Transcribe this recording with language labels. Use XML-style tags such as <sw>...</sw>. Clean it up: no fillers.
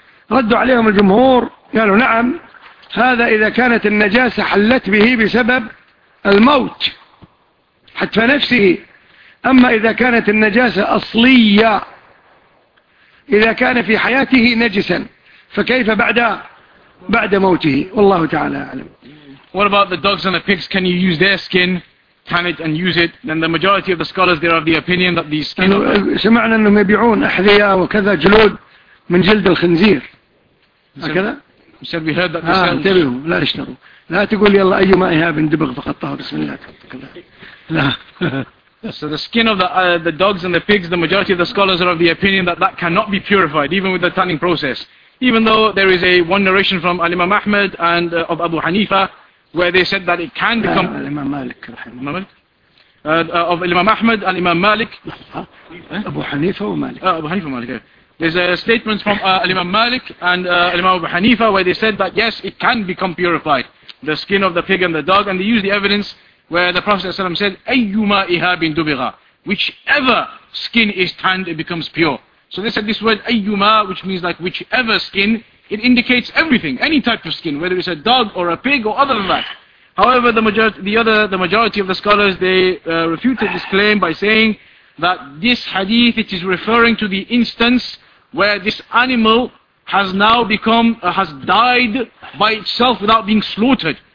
<ar>ردوا عليهم الجمهور قالوا نعم, هذا إذا كانت النجاسة حلت به بسبب الموت حتى نفسه. أما إذا كانت النجاسة أصلية, إذا كان في حياته نجسا, فكيف بعد موته؟ والله تعالى أعلم.</ar> <en>What about the dogs and the pigs? Can you use their skin, tan it and use it? Then the majority of the scholars, they are of the opinion that these skin...</en> <ar>سمعنا أنهم يبيعون أحذية وكذا جلود من جلد الخنزير. هكذا؟</ar> <en>said we heard that they sell...</en> <ar>لا اشتروا. لا تقول يلا أي ما إهاب اندبغ فقطه بسم الله. لا.</ar> <en>So the skin of the dogs and the pigs, the majority of the scholars are of the opinion that that cannot be purified, even with the tanning process. Even though there is a one narration from Al-Imam Ahmad and of Abu Hanifa, where they said that it can become... Al-Imam Malik. Of Al-Imam Ahmad and Imam Malik. Abu Hanifa or Malik? Abu Hanifa or Malik, there's a statement from Al-Imam Malik and Al-Imam Abu Hanifa, where they said that yes, it can become purified. The skin of the pig and the dog, and they use the evidence... where the Prophet ﷺ said,</en> <ar>أَيُّمَا إِهَابٍ دُبِغَى.</ar> <en>Whichever skin is tanned, it becomes pure. So they said this word, أَيُّمَا, which means like whichever skin, it indicates everything, any type of skin, whether it's a dog or a pig or other than that. However, the majority of the scholars, they refuted this claim by saying that this hadith, it is referring to the instance where this animal has now become, has died by itself without being slaughtered.</en>